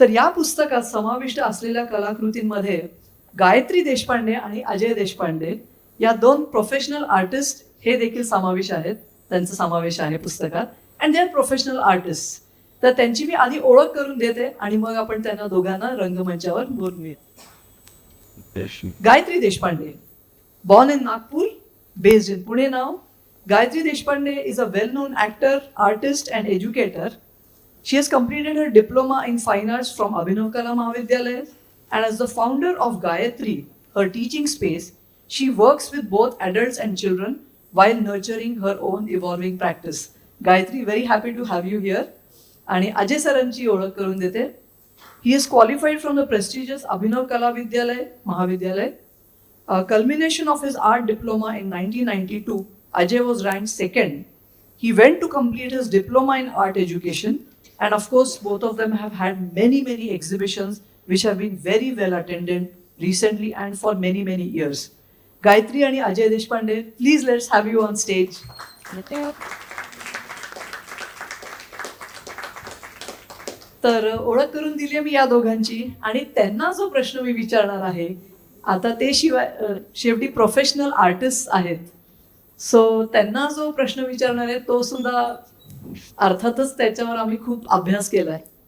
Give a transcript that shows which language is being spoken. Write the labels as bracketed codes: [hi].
[mr] तर या पुस्तकात समाविष्ट असलेल्या कलाकृतींमध्ये गायत्री देशपांडे आणि अजय देशपांडे या 2 प्रोफेशनल आर्टिस्ट हे देखील समावेश आहेत, त्यांचा समावेश आहे पुस्तकात. [en] And they are professional artist. [mr] तर त्यांची मी आधी ओळख करून देते आणि मग आपण त्यांना दोघांना रंगमंचावर बोलूया. [en] Gayatri Deshpande, born in Nagpur, based in Pune now. Gayatri Deshpande is a well-known actor, artist, and educator. She has completed her diploma in fine arts from Abhinav Kala Mahavidyalaya, and as the founder of Gayatri, her teaching space, she works with both adults and children while nurturing her own evolving practice. Gayatri, very happy to have you here. [mr] आणि अजय सरांची ओळख करून देते. [en] He is qualified from the prestigious Abhinav Kala Vidyalaya, Mahavidyalaya. A culmination of his art diploma in 1992, Ajay was ranked second. He went to complete his diploma in art education, and of course, both of them have had many exhibitions which have been very well attended recently and for many years. Gayatri and Ajay Deshpande, please let's have you on stage. [mr] तर ओळख करून दिली मी या दोघांची, आणि त्यांना जो प्रश्न मी विचारणार आहे आता, ते शिवाय शेवटी प्रोफेशनल आर्टिस्ट आहेत, सो त्यांना जो प्रश्न विचारणार आहे तो सुद्धा अर्थातच त्याच्यावर आम्ही खूप अभ्यास केलाय.